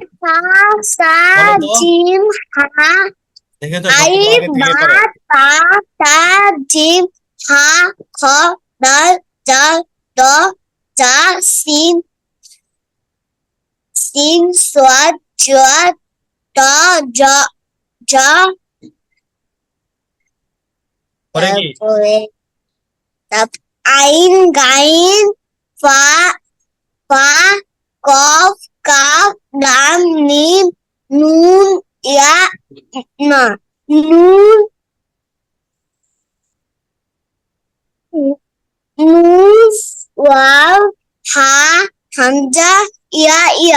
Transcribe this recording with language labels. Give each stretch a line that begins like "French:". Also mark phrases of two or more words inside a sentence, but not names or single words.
Bangla: সা বলো তো,
Arabic: جيم حاء
Bangla: দেখেছো সবগুলো আলিফ আগে থেকে বা করো।
Arabic: تا تا جيم حاء خ دال ذال د زا سين سين صاد ضاد ط ظ ظ
Bangla: পরে কি? তারপরে
Arabic: عين غين فا فا قف كاف لام ميم نون يا نا نون نون واو ها همزة يا يا.